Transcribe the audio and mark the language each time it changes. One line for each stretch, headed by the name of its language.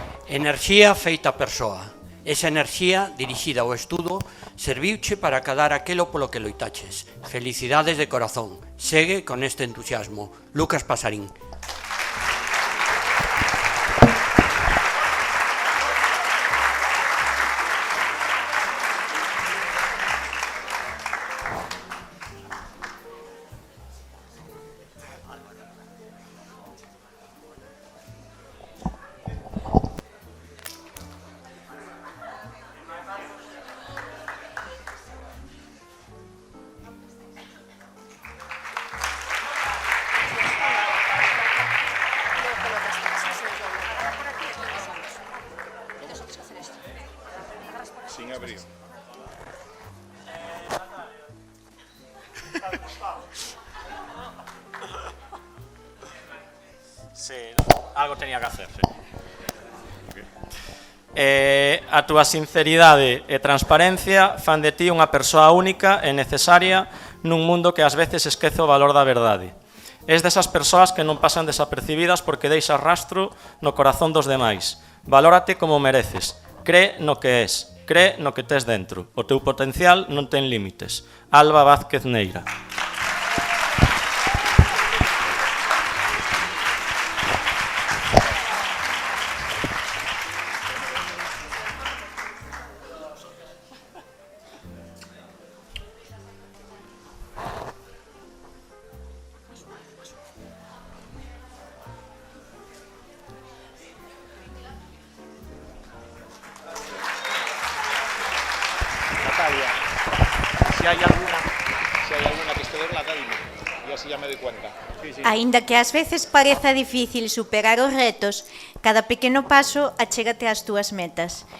Galician: Enerxía feita persoa. Esa enerxía dirixida ao estudo serviuche para acadar aquelo polo que loitaches. Felicidades de corazón. Segue con este entusiasmo. Lucas Pasarín.
Spanish: Sin abrir. Sí, algo tenía que hacer, sí.
Galician: A túa sinceridade e transparencia fan de ti unha persoa única e necesaria nun mundo que ás veces esquece o valor da verdade. Es desas persoas que non pasan desapercibidas porque deixas rastro no corazón dos demais. Valórate como mereces. Cree no que es. Cree no que tes dentro. O teu potencial non ten límites. Alba Vázquez Neira.
Spanish: Si hay alguna que esté doblada, dime. Y así ya me doy cuenta. Sí.
Galician: Aínda que ás veces pareza difícil superar os retos, cada pequeno paso achégate ás túas metas.